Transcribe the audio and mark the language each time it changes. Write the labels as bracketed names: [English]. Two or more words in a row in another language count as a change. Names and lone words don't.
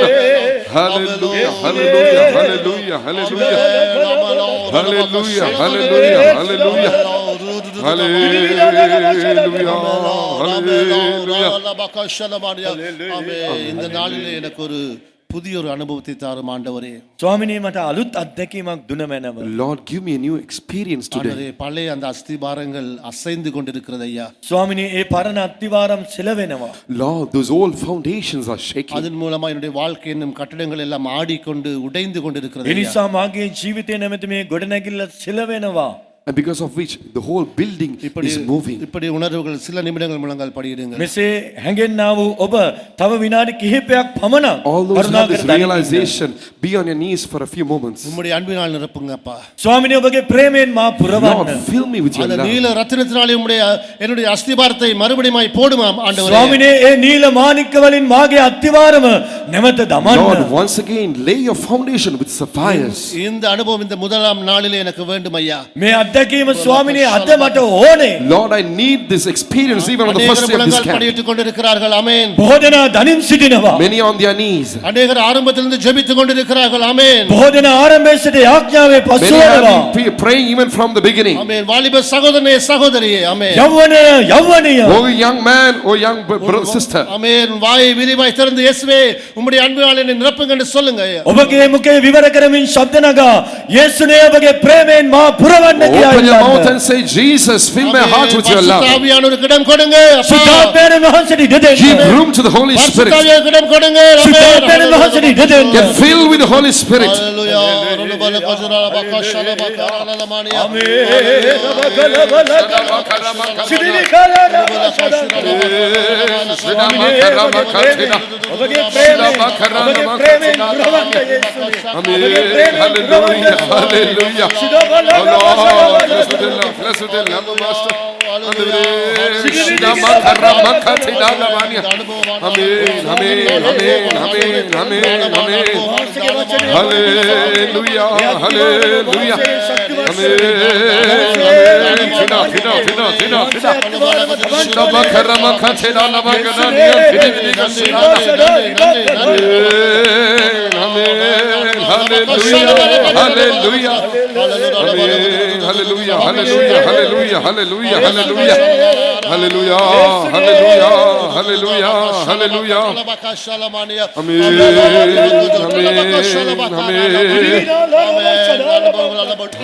[English] Hallelujah, hallelujah, hallelujah, hallelujah, hallelujah, hallelujah, hallelujah, hallelujah. [Tamil] இந்த நாளிலே எனக்கு ஒரு புதிய ஒரு அனுபவத்தை தாரும் ஆண்டவரே. [Sinhala] ස්වාමිනේ මට අලුත් අත්දැකීමක් දුන මැනව. [English] Lord, give me a new experience today. [Tamil] ஆண்டவரே, பழைய அந்த அஸ்திபாரங்கள் அசைந்து கொண்டிருக்கிறது ஐயா. [Sinhala] ස්වාමිනේ ඒ පරණ අත්තිවාරම් සෙලවෙනවා. [English] Lord, those old foundations are shaking. [Tamil] அதன் மூலமா என்னுடைய வாழ்க்கை என்னும் கட்டடங்கள் எல்லாம் ஆடிக்கொண்டு உடைந்து கொண்டிருக்கிறது [Sinhala] ඒ [Tamil] ஐயா. [Sinhala] නිසා මාගේ ජීවිතේ නැමැති මේ ගොඩනැගිල්ල සෙලවෙනවා. [English] And because of which the whole building is moving. [Tamil] இப்படி உணர்வுகள் சில நிமிடங்கள் முழங்கால் படியிடுங்க. [Sinhala] මෙසේ හැඟෙන්නා වූ ඔබ තව විනාඩි කිහිපයක් පමණක් [English] All those who have this [Sinhala] කරුණාකර දනින්න. [English] realization, be on your knees for a few moments. [Tamil] உம்முடைய அன்பினால் நிரப்புங்க அப்பா. [Sinhala] ස්වාමිනේ ඔබගේ ප්‍රේමයෙන් මා [English] Lord, [Sinhala] පුරවන්න. [English] fill me with your [Tamil] அந்த [English] love. [Tamil] நீல ரத்தினத்தினாலே உம்முடைய என்னுடைய அஸ்திபாரத்தை மறுபடியும் போடுமாம் ஆண்டவரே. [Sinhala] ස්වාමිනේ ඒ නීල මාණික්ක වලින් මාගේ අත්තිවාරම නැවත දමන්න. [English] Lord, once again, lay your foundation with sapphires. [Tamil] இந்த அனுபவம் இந்த முதலாம் நாளிலே எனக்கு வேண்டும் ஐயா. [Sinhala] මේ අත්දැකීම ස්වාමිනේ අද මට ඕනේ. [English] Lord, I need this experience even on the first day of this [Tamil] முழங்கால் [English] camp. [Tamil] படியிட்டுக் கொண்டிருக்கிறார்கள். ஆமென். [Sinhala] බොහෝදෙනා දනින් සිටිනවා. [English] Many on their knees. [Tamil] அநேகர் ஆரம்பத்திலிருந்து ஜெபித்துக் கொண்டிருக்கிறார்கள். ஆமென். [Sinhala] බොහෝදෙනා ආරම්භයේ සිට යාඥාවේ [English] Many [Sinhala] පසු [English] have [Sinhala] වෙනවා. [English] been praying even from the beginning. [Tamil] ஆமென். வாலிப சகோதரனே சகோதரியே ஆமென். [Sinhala] යව්වනිය [English] Oh young man, oh young brother, sister. [Tamil] ஆமென். வாயை விரிவாய் திறந்து இயேசுவே உம்முடைய அன்பினால் என்னை நிரப்புங்க என்று சொல்லுங்க ஐயா. [Sinhala] ඔබගේ මුඛේ විවර කරමින් ශබ්ද නගා යේසුනේ ඔබගේ ප්‍රේමයෙන් මා පුරවන්න [English] Open your mouth [Sinhala] කියලා. [English] and say, Jesus, fill my heart with your love. [Tamil] ஆவியானவருக்கு இடம் கொடுங்க அப்பா. [Sinhala] සුද්ධාත්මයන් වහන්සේට ඉඩ [English] Give [Sinhala] දෙන්න. [English] room to the Holy Spirit. [Tamil] பரிசுத்தாவியாருக்கு இடம் கொடுங்க. [Sinhala] සුද්ධාත්මයන් වහන්සේට ඉඩ දෙන්න. [English] Get filled with the Holy Spirit. ஹalleluya. ரலபல கஜரல பகஷல பகரலமானியா. [Sinhala] ඔබගේ ප්‍රේමයෙන් පුරවන්න යේසුනේ. [English] Hallelujah, hallelujah. Oh Lord, bless with the love, bless with the love, Master. Amen, amen, amen, amen, amen, amen. Hallelujah, hallelujah. Amen, amen. Tina, tina, tina, tina, tina. Shabakaramakatena namaganania, fidibidikasina. Amen, hallelujah, hallelujah. Amen, hallelujah, hallelujah, hallelujah, hallelujah, hallelujah. Hallelujah, hallelujah, hallelujah, hallelujah. Amen, amen, amen.